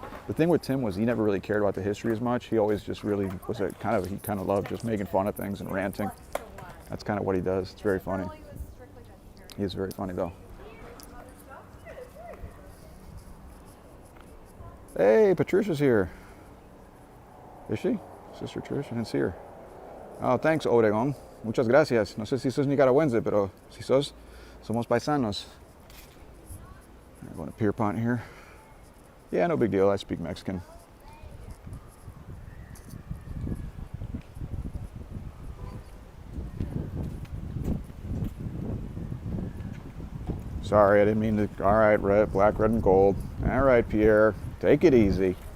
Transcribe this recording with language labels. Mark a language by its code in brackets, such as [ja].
[en] The thing with Tim was he never really cared about the history as much. He always just really was he kind of loved just making fun of things and ranting. That's kind of what he does. It's very funny. He is very funny though. Hey, Patricia's here. Is she? Sister Trish? I didn't see her. Oh, thanks, Oregon. [es] Muchas gracias. No sé si sos nicaragüense, pero si sos, somos paisanos. [en] I'm going to Pierpont here. Yeah, no big deal. I speak Mexican. Sorry, I didn't mean to. All right, red, black, red, and gold. All right, Pierre, take it easy.